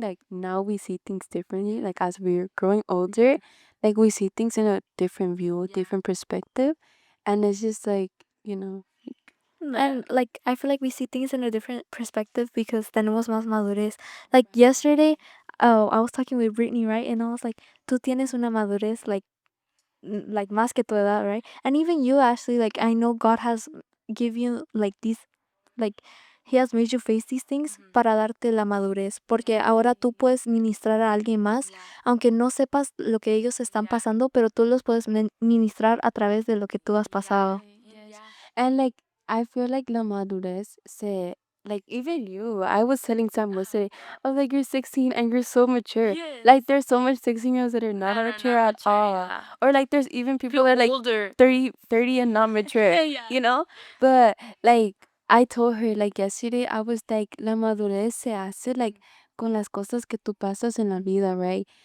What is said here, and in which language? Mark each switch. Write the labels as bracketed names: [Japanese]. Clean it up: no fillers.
[English] Like now we see things differently. Like as we're growing older, like we see things in a different view, different perspective, and it's just like you know, And like I feel like we see things in a different perspective because [Spanish] tenemos más madurez. [English] Like yesterday, oh, I was talking with Britney, right? And I was like, [Spanish] "Tú tienes una madurez like like más que tu edad, [English] right?" And even you, Ashley, like I know God has give you like these like He has made you face these things [Spanish] para darte la madurez, porque ahora tú puedes ministrar a alguien más, aunque no sepas lo que ellos están pasando, pero tú los puedes ministrar a través de lo que tú has pasado. [English] yes. And like I feel like [Spanish] la madurez se [English] like even you. I was telling Sam yesterday, I was like, you're 16 and you're so mature. Like there's so much 16-year-olds that are not mature at all. Or like there's even people that are like older. 30 and not mature, you know? But like I told her like yesterday, I was like, [Spanish] la madurez se hace like con las cosas que tú pasas en la vida, [English] right?